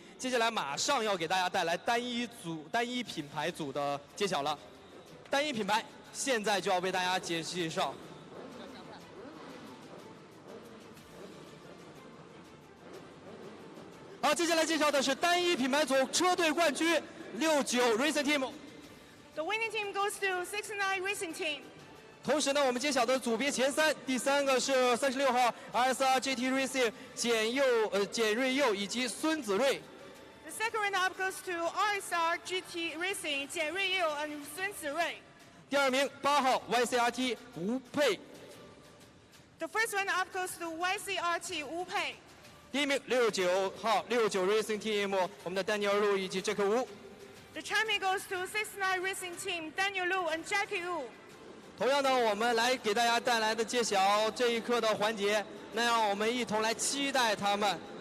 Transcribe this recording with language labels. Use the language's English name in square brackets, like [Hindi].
[Chinese] 接下来马上要给大家带来单一品牌组的揭晓了，单一品牌现在就要为大家介绍。好，接下来介绍的是单一品牌组车队冠军69 Racing Team。 [English] The winning team goes to 69 Racing Team. [Chinese] 同时呢，我们揭晓的组别前3，第3个是36号 RSR GT Racing 简瑞佑以及孙子睿。 [English] The second runner-up goes to RSR GT Racing 简瑞佑 and 孙子睿。 [Chinese] 第2名8号 YCRT 吴佩。 [English] The first runner-up goes to YCRT 吴佩。 [Chinese] 第1名69号69 Racing Team 我们的丹尼尔路以及杰克吴。 [English] The champion goes to 69 Racing Team Daniel Lu and Jackie Wu. [Chinese] 同样呢，我们来给大家带来的揭晓这一刻的环节，那让我们一同来期待他们。